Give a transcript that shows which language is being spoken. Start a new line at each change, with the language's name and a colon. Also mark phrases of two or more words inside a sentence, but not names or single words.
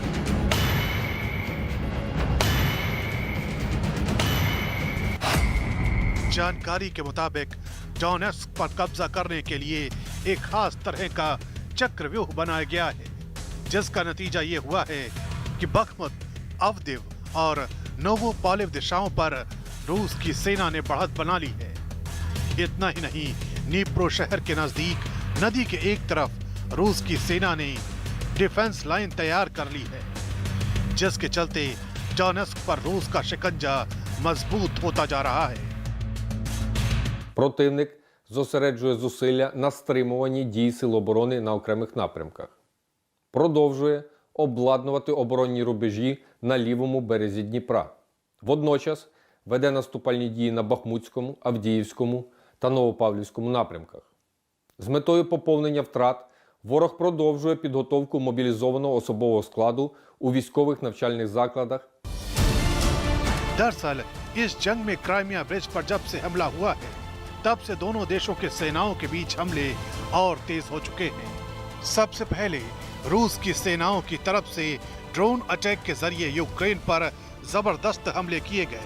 Hindi: जानकारी के मुताबिक डोनेट्स्क पर कब्जा करने के लिए एक खास तरह का चक्रव्यूह बनाया गया है, जिसका नतीजा ये हुआ है कि बखमुत, अवदिव और नोवोपालिव दिशाओं पर रूस की सेना ने बढ़त बना ली है। इतना ही नहीं, नीप्रो शहर के नजदीक नदी के एक तरफ रूस की सेना ने
English: defense line
Hindi: तैयार कर ली है, जिसके चलते डोनेट्स्क पर रूस का शिकंजा मजबूत होता जा रहा है।
Ukrainian: Противник зосереджує зусилля на стримуванні дій Сил оборони на окремих напрямках. Продовжує обладнувати оборонні рубежі на лівому березі Дніпра. Водночас веде наступальні дії на Бахмутському, Авдіївському та Новопавлівському напрямках. З метою поповнення втрат ворог продовжує підготовку мобілізованого особового складу у військових навчальних закладах.
Hindi: दरअसल इस जंग में क्राइमिया ब्रिज पर जब से हमला हुआ है, तब से दोनों देशों के सेनाओं के बीच हमले और तेज हो चुके हैं। सबसे पहले रूस की सेनाओं की तरफ से
English: drone attack
Hindi: के जरिए यूक्रेन पर जबरदस्त हमले किए गए।